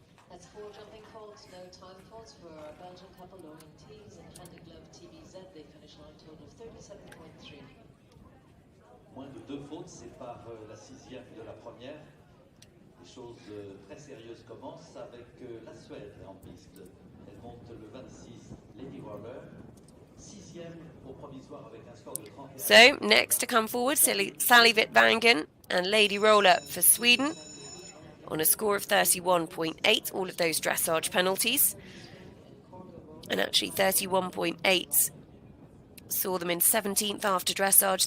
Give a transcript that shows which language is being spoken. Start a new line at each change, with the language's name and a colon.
English: That's 4 jumping faults, no time faults for our Belgian couple, Loreen Thijs and Hand in Glove TVZ. They finish on a total of 37.3.
French: Moins de 2 fautes séparent la 6e de la première. Les choses très sérieuses commencent avec la Suède en piste. Elle monte le 26, Lady Roller. 6e au provisoire avec un score de 31.
English: So, next to come forward, Sally Wittwangen and Lady Roller for Sweden on a score of 31.8, all of those dressage penalties. And actually 31.8 saw them in 17th after dressage.